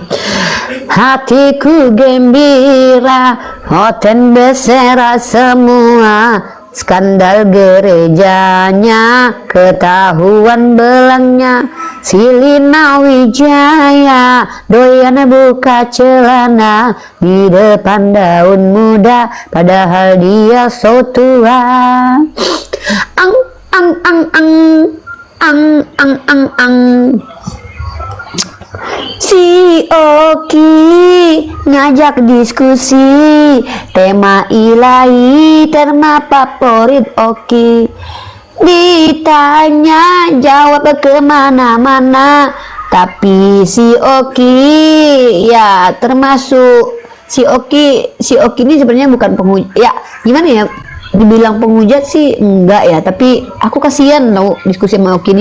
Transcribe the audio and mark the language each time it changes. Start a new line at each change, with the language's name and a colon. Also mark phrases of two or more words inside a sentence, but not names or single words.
Indonesian: Hatiku gembira, hoten bersera semua, skandal gerejanya, ketahuan belangnya, Silina Wijaya, doyan buka celana di depan daun muda, padahal dia so tua. Ang ang ang ang ang ang ang ang. Si Oki ngajak diskusi tema ilahi, tema favorit Oki. Ditanya jawab kemana-mana, tapi si Oki ya termasuk si Oki ini sebenarnya bukan penghujat ya, gimana ya, dibilang penghujat sih enggak ya, tapi aku kasihan tau diskusi sama Oki ini.